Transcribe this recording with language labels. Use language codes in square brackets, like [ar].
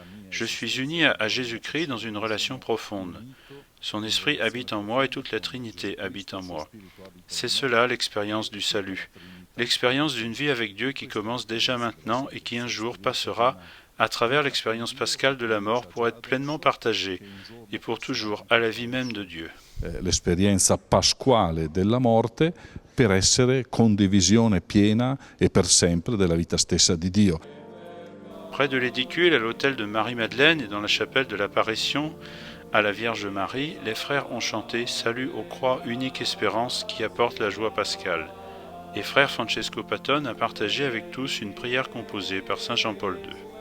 [fr] Je suis uni à Jésus-Christ dans une relation profonde. Son esprit habite en moi et toute la Trinité habite en moi. C'est cela l'expérience du salut, l'expérience d'une vie avec Dieu qui commence déjà maintenant et qui un jour passera à travers l'expérience pascale de la mort pour être pleinement partagée et pour toujours à la vie même de Dieu. [it] L'esperienza pasquale della morte per essere condivisione piena e per sempre della vita stessa di Dio. [fr] Près de l'édicule, à l'autel de Marie-Madeleine et dans la chapelle de l'Apparition à la Vierge Marie, les frères ont chanté « Salut aux croix, unique espérance qui apporte la joie pascale ». Et frère Francesco Patton a partagé avec tous une prière composée par saint Jean-Paul II.